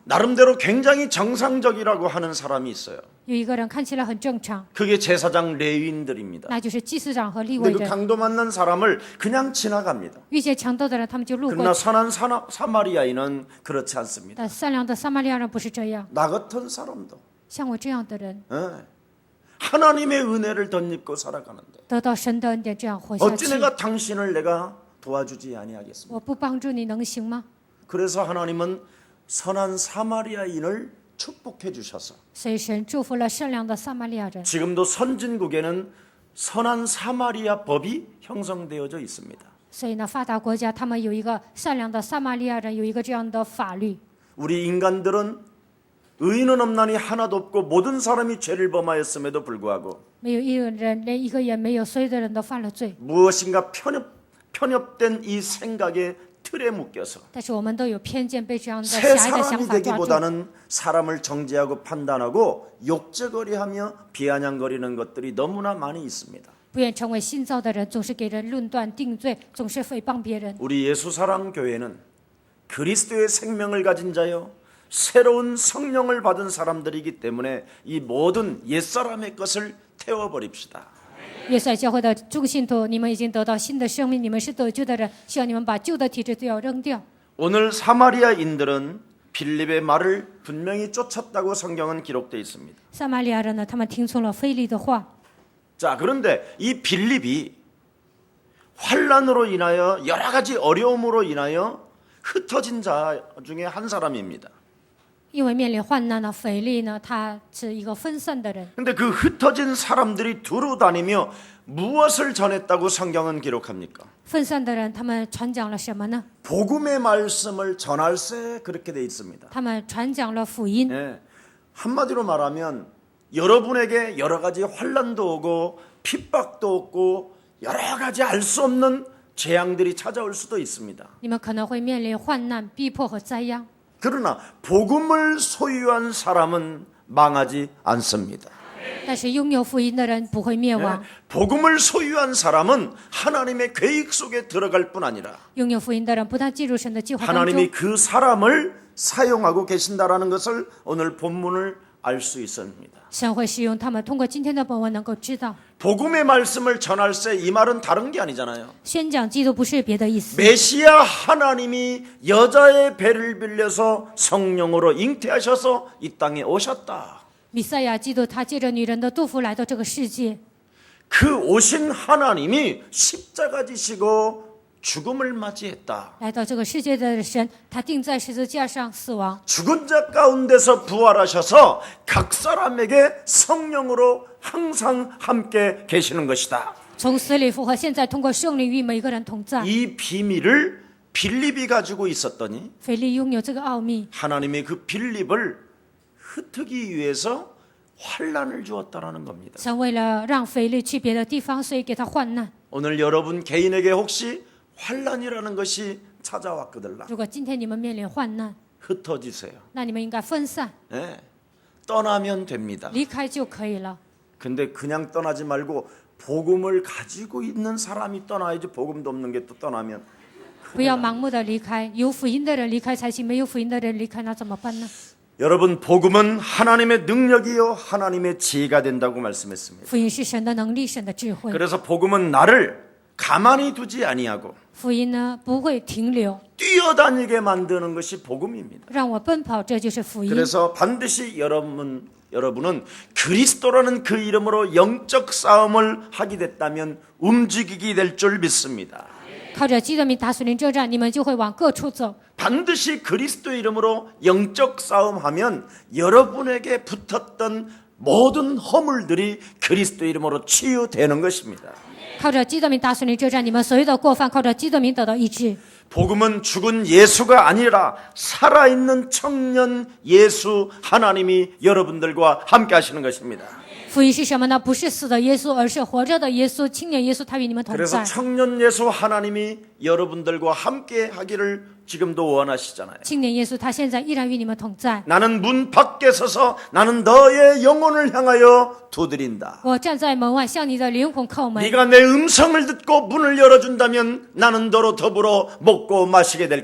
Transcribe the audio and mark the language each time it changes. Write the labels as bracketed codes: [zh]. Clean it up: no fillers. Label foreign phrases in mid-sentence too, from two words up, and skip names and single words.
[ko] 나름대로 굉장히 정상적이라고 하는 사람이 있어요. [zh] 有一个人看起来很正常， [ko] 그게 제사장 레위인들입니다. [zh] 那就是祭司长和利未 [ko] 근데 그 [zh] 人。 [ko] 강도 만난 사람을 그냥 지나갑니다. [zh] 遇见强盗的人，他们就路 [ko] 그러나 [zh] 过。 [ko] 선한 사마리아인은 그렇지 않습니다. [zh] 但善良的撒玛利亚人不是这样， [ko] 나 같은 사람도 [zh] 像我这样的人， [ko] 하나님의 은혜를 덧입고 살아가는데 [zh] 得到神的恩典，这样活下 [ko] 어찌 [zh] 去。 [ko] 내가 당신을 내가 도와주지 아니하겠습니까? [zh] 我不帮助你能行吗？ [ko] 그래서 하나님은 선한 사마리아인을 축복해 주셔서 [zh] 所以神祝福了善良的撒玛利亚人。 [ko] 지금도 선진국에는 선한 사마리아 법이 형성되어져 있습니다. [zh] 所以呢，发达国家他们有一个善良的撒玛利亚人，有一个这样的法律。 [ko] 우리 인간들은 의인은 없나니 하나도 없고 모든 사람이 죄를 범하였음에도 불구하고 [zh] 没有一个人，连一个也没有，所有的人都犯了罪。 [ko] 무엇인가 편협된 이 생각의 틀에 묶여서 [zh] 但是我们都有偏见，被这样的 [ko] 새 [zh] 狭隘的想 [ko] 사람이 [zh] 法抓住。 [ko] 되기보다는 사람을 정죄하고 판단하고 욕제거리하며 비아냥거리는 것들이 너무나 많이 있습니다. [zh] 不愿成为新造的人，总是给人论断定罪，总是诽谤别人。 [ko] 우리 예수사랑 교회는 그리스도의 생명을 가진 자요 새로운 성령을 받은 사람들이기 때문에 이 모든 옛사람의 것을 태워버립시다. [zh] 约瑟教会的众信徒，你们已经得到新的生命，你们是得救的人，希望你们把旧的体质都要扔掉。 [ko] 오늘 사마리아인들은 빌립의 말을 분명히 쫓았다고 성경은 기록되어 있습니다. [zh] 撒玛利亚人呢，他们听从了非利的话。 [ko] 자, 그런데 이 빌립이 환난으로 인하여 여러 가지 어려움으로 인하여 흩어진 자 중에 한 사람입니다. [zh] 因为面临患难呢，腓力呢，他是一个分散的人。 [ko] 근데 그 흩어진 사람들이 두루 다니며 무엇을 전했다고 성경은 기록합니까? [zh] 分散的人，他们传讲了什么呢？ [ko] 복음의 말씀을 전할세 그렇게 돼 있습니다. [zh] 他们传讲了福音。 [ko] 예, 한마디로 말하면 여러분에게 여러 가지 환난도 오고 핍박도 오고 여러 가지 알 수 없는 재앙들이 찾아올 수도 있습니다. [zh] 你们可能会面临患难、逼迫和灾殃， [ko] 그러나 복음을 소유한 사람은 망하지 않습니다. [zh] 但是拥有福音的人不会灭亡。 [ko] 복음을 소유한 사람은 하나님의 계획 속에 들어갈 뿐 아니라 [zh] 拥有福音的人不但进入神的计划当 [ko] 하나님이 [zh] 中， [ko] 그 사람을 사용하고 계신다라는 것을 오늘 본문을 알 수 있습니다. [zh] 神会使用他们。通过今天的本文能够知道， [ko] 복음의 말씀을 전할세 이 말은 다른 게 아니잖아요. [zh] 宣讲基督不是别的意思。 [ko] 메시아 하나님이 여자의 배를 빌려서 성령으로 잉태하셔서 이 땅에 오셨다. [zh] 弥赛亚基督他借着女人的肚腹来到这个世界， [ko] 그 오신 하나님이 십자가 지시고 죽음을 맞이했다. [zh] 来到这个世界的神，他钉在十字架上死亡， [ko] 죽은 자 가운데서 부활하셔서 각 사람에게 성령으로 항상 함께 계시는 것이다. [zh] 从死里复活，现在通过圣灵与每个人同在。 [ko] 이 비밀을 빌립이 가지고 있었더니 [zh] 腓力拥有这个奥秘， [ko] 하나님이 그 빌립을 흩트기 위해서 환난을 주었다라는 겁니다. [zh] 神为了让腓力去别的地方，所以给他患难。 [ko] 오늘 여러분 개인에게 혹시 환난이라는 것이 찾아왔거들라. [zh] 如果今天你们面临患难， [ko] 흩어지세요. [zh] 那你们应该分散， [ko] 네. 떠나면 됩니다. [zh] 离开就可以了。 [ko] 근데 그냥 떠나지 말고 복음을 가지고 있는 사람이 떠나야지. 복음도 없는 게 또 떠나면 [zh] 不要盲目的离开，有福音的人离开才行，没有福音的人离开，那怎么办呢？ [ko] 여러분 복음은 하나님의 능력이요 하나님의 지혜가 된다고 말씀했습니다. [zh] 福音是神的能力，神的智慧。 [ko] 그래서 복음은 나를 가만히 두지 아니하고 [zh] 福音呢不会停留， [ko] 뛰어다니게 만드는 것이 복음입니다. [zh] 让我奔跑，这就是福音。 [ko] 그래서 반드시 여러분은 그리스도라는 그 이름으로 영적 싸움을 하게 됐다면 움직이게 될 줄 믿습니다. [zh] 靠着基督名打属灵征战，你们就会往各处走。 [ko] 반드시 그리스도 이름으로 영적 싸움하면 여러분에게 붙었던 모든 허물들이 그리스도 이름으로 치유되는 것입니다. [zh] 靠着基督名打属灵征战，你们所有的过犯靠着基督名得到医治。 [ko] 복음은 죽은 예수가 아니라 살아있는 청년 예수 하나님이 여러분들과 함께 하시는 것입니다. [zh] 福音是什么呢？不是死的耶稣，而是活着的耶稣，青年耶稣，他与你们同 [ko] 그래서 [zh] 在。 [ko] 청년 예수 하나님이 여러분들과 함께 하기를 지금도 원하시잖아요. [zh] 青年耶稣，他现在依然与你们同在。 [ko] 나는 문 밖에 서서 나는 너의 영혼을 향하여 두드린다. [zh] 我站在门外，向你的灵魂叩门。 [ko] 네가 내 음성을 듣고 문을 열어준다면 나는 너로 더불어 먹고 마시게 될